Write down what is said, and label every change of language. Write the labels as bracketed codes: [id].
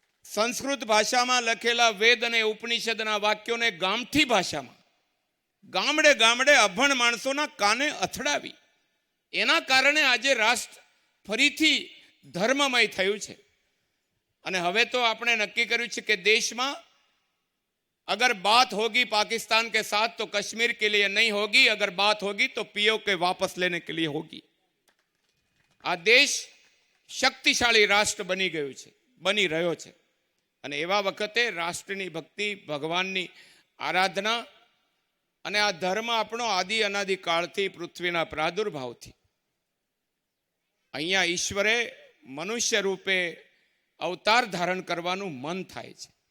[gu] સંસ્કૃત ભાષામાં લખેલા વેદ અને ઉપનિષદના વાક્યોને ગામઠી ભાષામાં ગામડે ગામડે અભણ માણસોના કાને અથડાવી. એના કારણે આજે રાષ્ટ્ર ફરીથી ધર્મમય થયું છે. અને હવે તો આપણે નક્કી કર્યું છે કે દેશમાં [hi] अगर बात होगी पाकिस्तान के साथ तो कश्मीर के लिए नहीं होगी, अगर बात होगी तो पीओके वापस लेने के लिए होगी. [gu] આ દેશ શક્તિશાળી રાષ્ટ્ર બની ગયું છે, બની રહ્યો છે. અને એવા વખતે રાષ્ટ્રની ભક્તિ, ભગવાનની આરાધના અને આ ધર્મ આપણો આદિ અનાદિ કાળથી પૃથ્વીના પ્રાદુર્ભાવથી અહીંયા ઈશ્વરે મનુષ્ય રૂપે અવતાર ધારણ કરવાનું મન થાય છે.